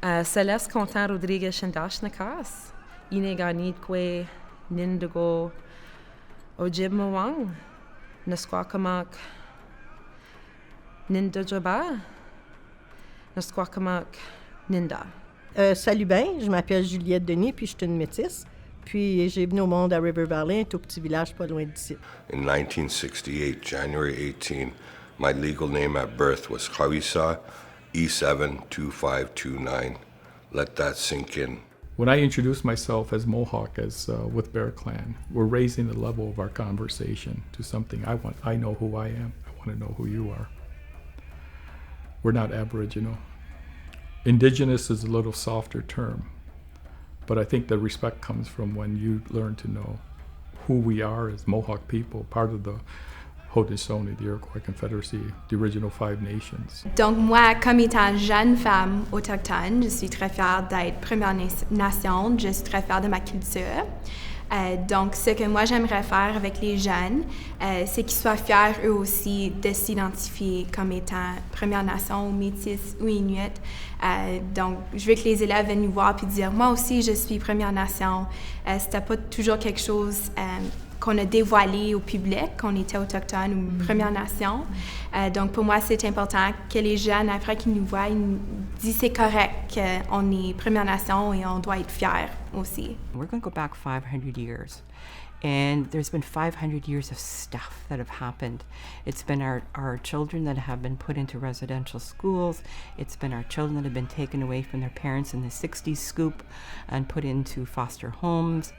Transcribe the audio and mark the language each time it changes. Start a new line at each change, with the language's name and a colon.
Ojibwa: Celeste Contant Rodriguez Shandashnakas, Inegani Kwe, Nindigo, Ojibmawang, Nesquakamak, Nindajaba, Nesquakamak, Ninda.
French: Salut bien, je m'appelle Juliette Denis, puis je suis une métisse. Puis j'ai venu au monde à River Valley, un tout petit village pas loin d'ici.
English: In 1968, January 18, my legal name at birth was Kawisa E72529. Let that sink in. When I introduce myself as Mohawk, with Bear Clan, we're raising the level of our conversation to something I know who I am. I want to know who you are. We're not Aboriginal. Indigenous is a little softer term, but I think the respect comes from when you learn to know who we are as Mohawk people, part of the Haudenosaunee, the Iroquois Confederacy, the original 5 nations.
French: Donc moi, comme étant jeune femme autochtone, je suis très fière d'être Première Nation, je suis très fière de ma culture. Donc ce que moi j'aimerais faire avec les jeunes, c'est qu'ils soient fiers eux aussi de s'identifier comme étant Première Nation, ou Métis ou Inuit. Donc je veux que les élèves viennent nous voir puis dire moi aussi je suis Première Nation. C'était pas toujours quelque chose qu'on a dévoilé au public, qu'on était autochtone ou Première Nation. Donc, pour moi, c'est important que les jeunes, après qu'ils nous voient, ils nous disent c'est correct qu'on est Première Nation et on doit être fiers aussi.
English: We're going to go back 500 years. And there's been 500 years of stuff that have happened. It's been our children that have been put into residential schools. It's been our children that have been taken away from their parents in the 60s scoop and put into foster homes.